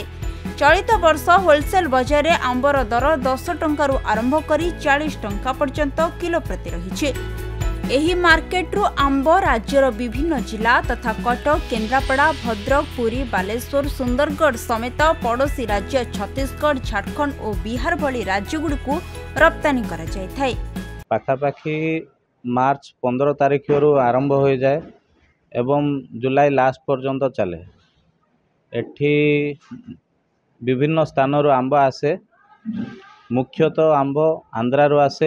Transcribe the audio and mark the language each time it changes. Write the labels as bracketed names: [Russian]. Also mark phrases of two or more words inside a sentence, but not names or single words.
[Odia] ଚଳିତ ବର୍ଷ ହୋଲସେଲ ବଜାର ରେ ଆମ୍ବର ଦର 10 ଟଙ୍କା ଆରମ୍ଭ କରି 40 ଟଙ୍କା ପର୍ଯ୍ୟନ୍ତ କିଲୋ ପ୍ରତି ରହି। ଏହି ମାର୍କେଟ ରୁ ଆମ୍ବ ରାଜ୍ୟର ବିଭିନ୍ନ ଜିଲ୍ଲା ତଥା କଟକ, କେନ୍ଦ୍ରାପଡ଼ା, ଭଦ୍ରକ, ପୁରୀ, ବାଲେଶ୍ୱର, ସୁନ୍ଦରଗଡ଼ ସମେତ ପଡ଼ୋଶୀ ରାଜ୍ୟ ଛତିଶଗଡ଼, ଝାଡ଼ଖଣ୍ଡ और ବିହାର ଭଳି ରାଜ୍ୟଗୁଡ଼ିକ ରପ୍ତାନି କରା ଯାଇ ଥାଏ। ପାଖାପାଖି ମାର୍ଚ୍ଚ 15 ତାରିଖ ଆରମ୍ଭ ହୋ ଯାଏ ଏବଂ ଜୁଲାଇ ଲାଷ୍ଟ ପର୍ଯ୍ୟନ୍ତ ଚଳେ। ଏଠି ବିଭିନ୍ନ ସ୍ଥାନ ଆମ୍ବ ଆସେ, ମୁଖ୍ୟତଃ ଆମ୍ବ ଆନ୍ଧ୍ରା ଆସେ।